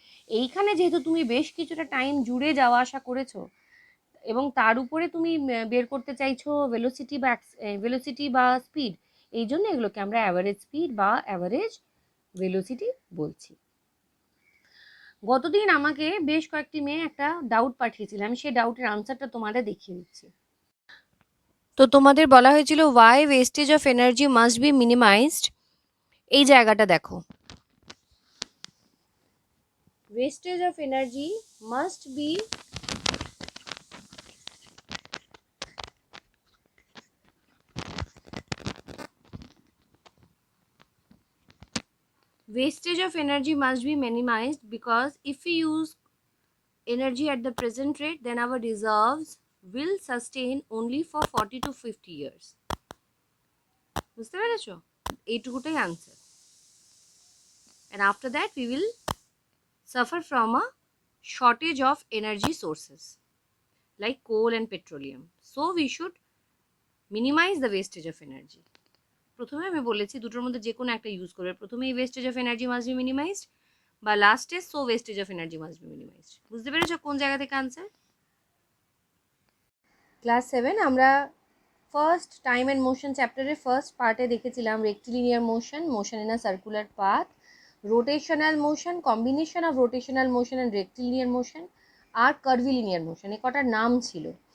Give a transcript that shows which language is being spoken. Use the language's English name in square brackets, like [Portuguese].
[Bangla] এইখানে যেহেতু তুমি বেশ কিছুটা টাইম জুড়ে যাওয়া আসা করেছো এবং তার উপরে তুমি বের করতে চাইছো ভেলোসিটি বা স্পিড, এই জন্য এগুলোকে আমরা অ্যাভারেজ স্পিড বা অ্যাভারেজ ভেলোসিটি বলছি। গতদিন আমাকে বেশ কয়েকটি মেয়ে একটা ডাউট পাঠিয়েছিল, আমি সেই ডাউটের আনসারটা তোমাদের দেখিয়ে দিচ্ছি। তো তোমাদের বলা হয়েছিল [English] Why wastage of energy must be minimized. [Bangla] এই জায়গাটা দেখো, [English] Wastage of energy must be wastage of energy must be minimized because if we use energy at the present rate then our reserves will sustain only for 40 to 50 years. [Bangla] বুঝতে পেরেছো? এইটুকুটাই answer. [English] and after that we will suffer from a shortage of energy sources like coal and petroleum, so we should minimize the wastage of energy. [Bangla] প্রথমে আমি বলেছি দুটোর মধ্যে যে কোনো একটা ইউজ করবে, প্রথমেই [English] wastage of energy must be minimized [Bangla] বা লাস্টে [English] So wastage of energy must be minimized. [Bangla] বুঝতে পেরেছো কোন জায়গা থেকে আনসার? ক্লাস 7 আমরা ফার্স্ট টাইম অ্যান্ড মোশন চ্যাপ্টারের ফার্স্ট পার্টে দেখেছিলাম rectilinear motion, motion in a circular path, rotational motion, combination of rotational motion and rectilinear motion, আর curvilinear motion. এ কটার নাম ছিল।